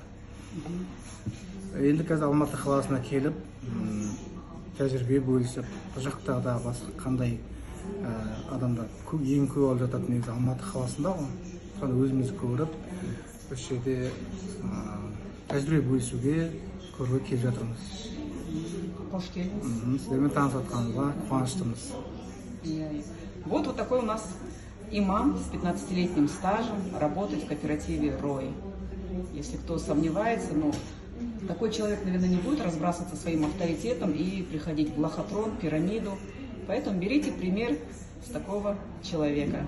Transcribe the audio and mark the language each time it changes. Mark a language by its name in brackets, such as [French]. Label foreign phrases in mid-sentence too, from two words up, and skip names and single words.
[Kazakh] Енді қазір Алматы қаласына келіп, тәжірибе бөлісіп, бұл жақтарда басқа қандай адамдар ең көп алып жататын негізі Алматы қаласында ғой. Соны өзіміз көріп, осы жерде тәжірибе бөлісуге, көруге келіп жатырмыз. Қош келдіңіз. Сіздермен танысатқанымызға қуаныштымыз. [Russian] Вот такой у нас имам с 15-летним стажем работает в кооперативе Рой. Если кто сомневается, ну, такой человек, наверное, не будет разбрасываться своим авторитетом и приходить в лохотрон, пирамиду. Поэтому берите пример с такого человека.